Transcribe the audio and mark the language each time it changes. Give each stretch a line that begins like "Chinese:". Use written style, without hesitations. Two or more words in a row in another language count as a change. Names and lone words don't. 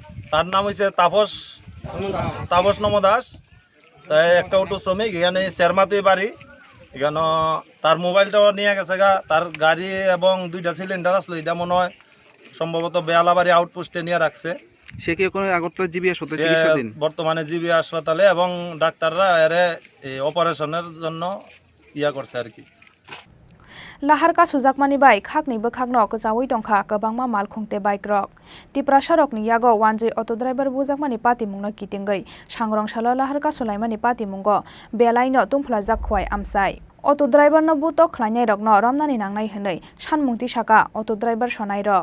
Bangla: তার নাম হইছে তাপস নম দাস তাই একটা অটো শ্রমিক এখানে চেরমাতুই বাড়ি এখানে তার মোবাইলটাও নিয়ে গেছে গা তার গাড়ি এবং 2টা সিলিন্ডার আসলো এটা মনে হয় সম্ভবত বেয়ালাবাড়ি আউটপোস্টে নিয়ে রাখছে সে কি কোনো আগরতলা জিবি হাসপাতালে চিকিৎসাধীন বর্তমানে জিবি হাসপাতালে এবং ডাক্তাররা এরে অপারেশনের জন্য ইয়া করছে আর কি।
Kok Borok: Laharka sujakmani bai khakni bokhakno kjawi tongkha kwbangma malkhungte bike rok tipra sorokni yago wanjoi
English: auto driver
Kok Borok: bujakmani pati mungno kitingai sangrongsalo laharka sulaimani pati mungo belaino tungphlajak khwai amsai
English: Auto driver
Kok Borok: no buto khlainai rok no romnani nangnai hwnei sanmungti saka
English: auto driver
Kok Borok: sonai rok.